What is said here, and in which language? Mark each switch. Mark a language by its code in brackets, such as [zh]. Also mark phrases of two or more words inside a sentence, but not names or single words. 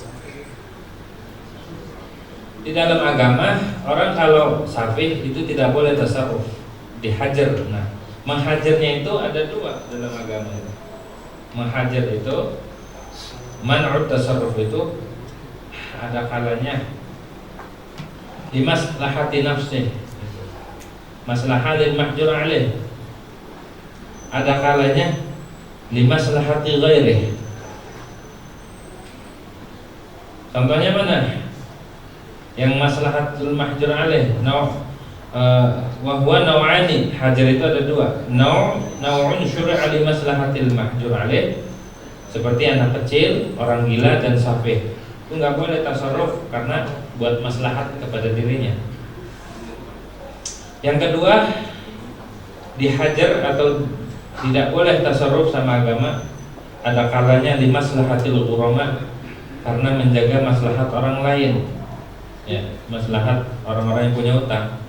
[id] Di dalam agama orang kalau safih itu tidak boleh tasarruf, dihajar. Nah, menghajarnya itu ada dua dalam agama. Menghajar itu, [ar] منع التصرف [id] itu ada kalanya [ar] لمصلحة نفسه مصلحة المحجور عليه. [id] Ada kalanya [ar] لمصلحة غيره. [id] Contohnya mana? [ar] Yang مصلحة المحجور عليه وهو نوعان. [id] Hajar itu ada dua. [ar] نوع شرع لمصلحة المحجور عليه, [id] seperti anak kecil, orang gila, dan safih. Itu nggak boleh tasarruf karena buat maslahat kepada dirinya. Yang kedua, dihajar atau tidak boleh tasarruf sama agama ada kalanya [ar] لمصلحة الغرماء, [id] karena menjaga maslahat orang lain, ya, maslahat orang-orang yang punya utang.